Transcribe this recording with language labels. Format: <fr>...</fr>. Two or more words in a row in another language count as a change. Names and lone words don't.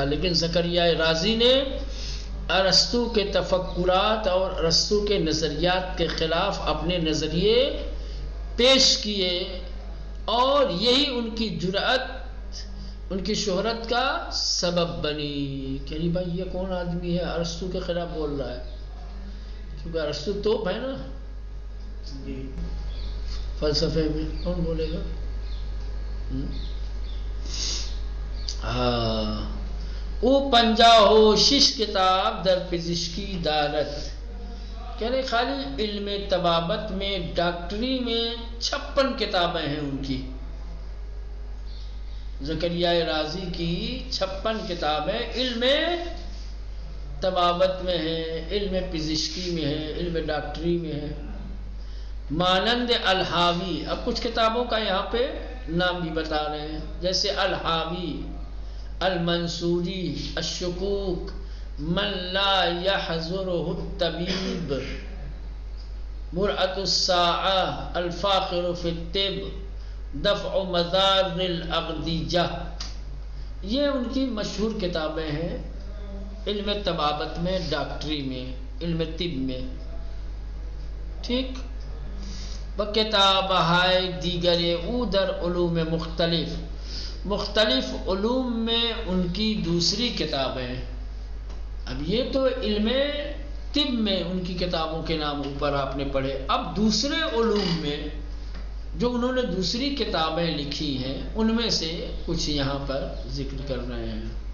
<ur>لیکن زکریا رازی نے ارسطو کے تفکرات اور ارسطو کے نظریات کے خلاف اپنے نظریے پیش کیے، اور یہی ان کی جرأت، ان کی شہرت کا سبب بنی کہ نہیں بھائی یہ کون آدمی ہے ارسطو کے خلاف بول رہا ہے، کیونکہ ارسطو توپ ہے نا فلسفے میں، کون بولے گا؟</ur> <fa>او پنجا ہو شش کتاب در پزشکی دارت،</fa> <ur>کہنے خالی علم طبابت میں، ڈاکٹری میں 56 کتابیں ہیں ان کی، زکریا رازی کی 56 کتابیں علم طبابت میں ہیں، علم پزشکی میں ہیں، علم ڈاکٹری میں ہیں۔ مانند الحاوی، اب کچھ کتابوں کا یہاں پہ نام بھی بتا رہے ہیں، جیسے الحاوی، المنصوری، الشکوک، من لا يحضره الطبیب، مرأة الساعة، الفاخر فی الطب، دفع مضار الاغدیجہ، یہ ان کی مشہور کتابیں ہیں علم طبابت میں، ڈاکٹری میں، علم طب میں، ٹھیک۔</ur> <fa>کتاب ہے دیگر او در علوم مختلف</fa> <ur>علوم میں ان کی دوسری کتابیں۔ اب یہ تو علم طب میں ان کی کتابوں کے نام اوپر آپ نے پڑھے، اب دوسرے علوم میں جو انہوں نے دوسری کتابیں لکھی ہیں ان میں سے کچھ یہاں پر ذکر کر رہے ہیں،</ur>